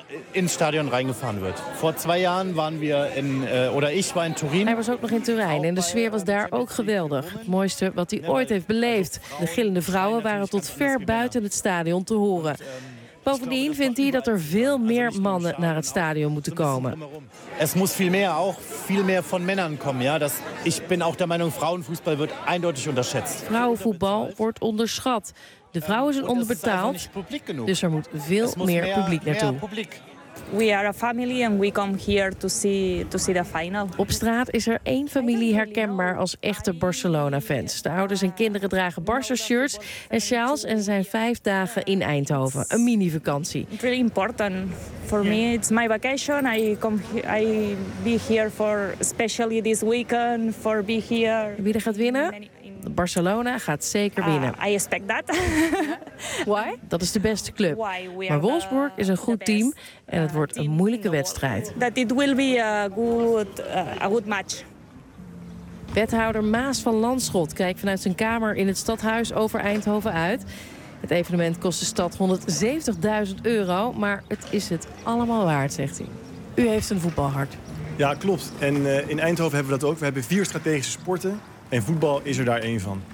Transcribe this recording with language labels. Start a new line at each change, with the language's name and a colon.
Dutch: In het stadion reingefahren wordt. Voor 2 jaar waren we in, of ik was in Turin. Hij was ook nog in Turijn en de sfeer was daar ook geweldig. Het mooiste wat hij ooit heeft beleefd. De gillende vrouwen waren tot ver buiten het stadion te horen. Bovendien vindt hij dat er veel meer mannen naar het stadion moeten komen.
German: Es muss viel mehr von Männern kommen, ja. Ich bin auch der Meinung, Frauenfußball wird eindeutig unterschätzt.
Dutch: Vrouwenvoetbal wordt onderschat. De vrouwen zijn onderbetaald. Dus er moet veel meer publiek naartoe.
English: We are a family and we come here to see the final.
Dutch: Op straat is er 1 familie herkenbaar als echte Barcelona-fans. De ouders en kinderen dragen Barça-shirts en sjaals en zijn 5 dagen in Eindhoven. Een mini-vakantie.
English: It's really important for me. It's my vacation. I be here for especially this weekend for be here.
Dutch: Wie er gaat winnen? Barcelona gaat zeker winnen.
English: I expect that. Why?
Dutch: Dat is de beste club. Maar Wolfsburg is een goed team en het wordt een moeilijke wedstrijd.
English: That it will be a good match.
Dutch: Wethouder Maas van Landschot kijkt vanuit zijn kamer in het stadhuis over Eindhoven uit. Het evenement kost de stad €170.000, maar het is het allemaal waard, zegt hij. U heeft een voetbalhart. Ja, klopt. En in Eindhoven hebben we dat ook. We hebben 4 strategische sporten. En voetbal is er daar één van.